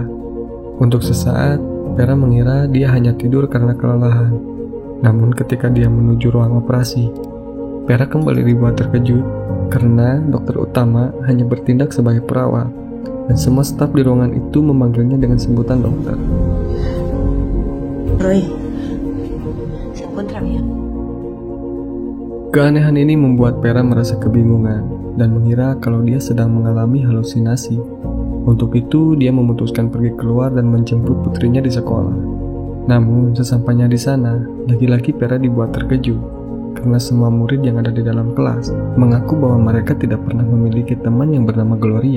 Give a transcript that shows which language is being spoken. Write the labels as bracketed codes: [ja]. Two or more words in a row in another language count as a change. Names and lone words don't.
[id] Untuk sesaat, Vera mengira dia hanya tidur karena kelelahan. Namun ketika dia menuju ruang operasi, Vera kembali dibuat terkejut karena dokter utama hanya bertindak sebagai perawat, dan semua staf di ruangan itu memanggilnya dengan sebutan dokter. [es] Roy, se encuentra bien. [id] Keanehan ini membuat Vera merasa kebingungan dan mengira kalau dia sedang mengalami halusinasi. Untuk itu, dia memutuskan pergi keluar dan menjemput putrinya di sekolah. Namun, sesampainya di sana, lagi-lagi Vera dibuat terkejut karena semua murid yang ada di dalam kelas mengaku bahwa mereka tidak pernah memiliki teman yang bernama Gloria.